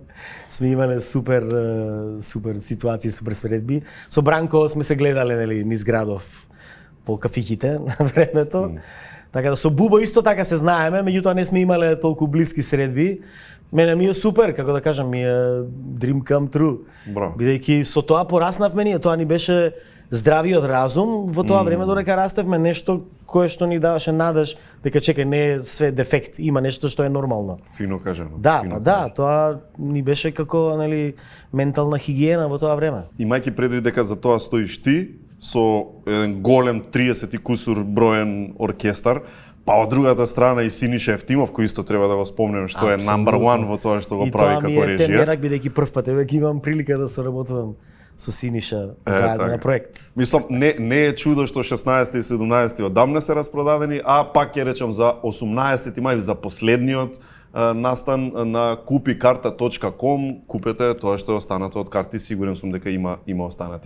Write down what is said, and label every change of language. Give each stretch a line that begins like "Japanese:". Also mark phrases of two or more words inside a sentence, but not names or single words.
Macedonian: Сме имале супер ситуации, супер средби. Со Бранко сме се гледале нели низ градов по кафиќите на времето. Така да со Бубо исто така се знаеме, меѓутоа не сме имале толку блиски средби. Мене ми е супер, како да кажам, ми е
English: dream come true.
Macedonian: Бидејќи со тоа пораснавме ние, тоа ни беше здравиот разум во тоа време додека растевме, нешто кое што ни даваше надеж дека чекај не е све дефект, има нешто што е нормално. Фино кажано. Да, тоа ни беше како нели ментална хигиена во тоа време. Имајќи предвид дека за тоа стоиш ти со еден голем 30 и кусур броен оркестар, па од другата страна и Синиша Евтимов, кој исто треба да го спомнеме што е
English: number one
Macedonian: во тоа што го прави како режија. И тоа ми е темерак, бидејќи прв пат веќе имам прилика да соработувам со Синиша заедно на проект. Мислам, не е чудо што 16 и 17 одамна се распродадени, а пак ќе речам за 18 мај, за последниот настан на kupikarta.com, купете тоа што е останато од карти, сигурен сум дека има останати.